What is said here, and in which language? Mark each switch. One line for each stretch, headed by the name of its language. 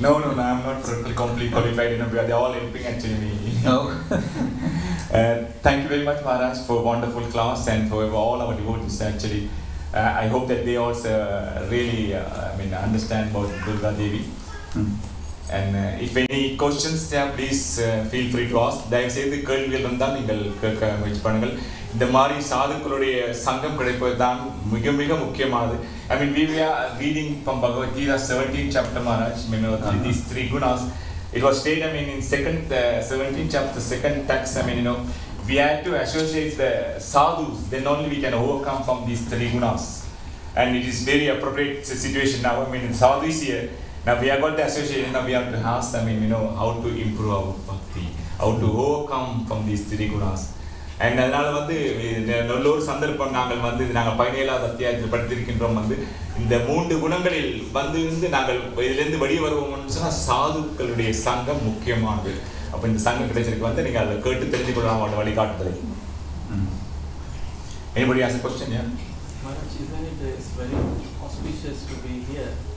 English: No, I'm not completely qualified. They're all helping actually me. No. Thank you very much, Maharaj, for a wonderful class and for all our devotees actually. I hope that they also really understand about Durga Devi. And if any questions there, please feel free to ask.
Tamil: தயவு செய்து கேள்விகள் இருந்தால் நீங்கள் கேட்க முயற்சி பண்ணுங்கள். இந்த மாதிரி சாதுக்களுடைய சங்கம் கிடைப்பது தான் மிக மிக முக்கியமானது.
English: We were reading from Bhagavad Gita 17th chapter, Maharaj. These three gunas. It was stated, in 17th chapter, second text. We had to associate the sadhus. Then only we can overcome from these three gunas. And it is very appropriate situation now. Sadhu is here. Now we have got the association. Now we have to ask them, how to improve our bhakti, how to overcome from these three gunas.
Tamil: And அதனால நல்ல ஒரு சந்தர்ப்பம் நாங்கள் நாங்கள் 17வது அத்தியாயத்தில் படித்திருக்கின்றோம். இந்த 3 குணங்களில் நாங்கள் இதிலிருந்து வெளியே வருவோம்னு சொன்னா சாதுக்களுடைய சங்கம் முக்கியமானது. அப்ப இந்த சங்கம் கிடைச்சிருக்கு நீங்க அதை கேட்டு தெரிஞ்சு கொள்ளலாம் அவங்களோட வழிகாட்டுதலை.
English: Anybody has a question? Yeah. Maharaj, isn't it very auspicious to be here?